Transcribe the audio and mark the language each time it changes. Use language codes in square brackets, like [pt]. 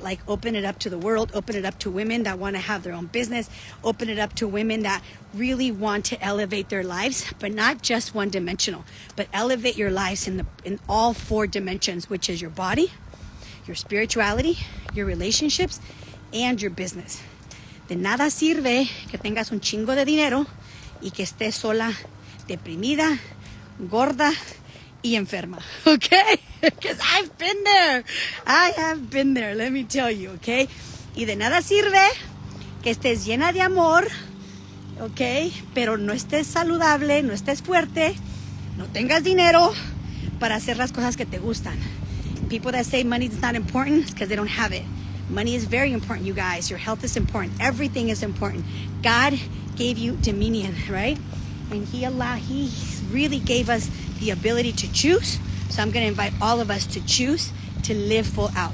[en] Like open it up to the world, open it up to women that want to have their own business, open it up to women that really want to elevate their lives, but not just one dimensional, but elevate your lives in all 4 dimensions, which is your body, your spirituality, your relationships, and your business. [es] De nada sirve que tengas un chingo de dinero y que estés sola, deprimida, gorda, y enferma, okay? [en] Because I've been there. I have been there, let me tell you, okay? [es] Y de nada sirve que estés llena de amor, okay? Pero no estés saludable, no estés fuerte, no tengas dinero para hacer las cosas que te gustan. [en] People that say money is not important is because they don't have it. Money is very important, you guys. Your health is important. Everything is important. God gave you dominion, right? And he really gave us the ability to choose. So I'm going to invite all of us to choose to live full out.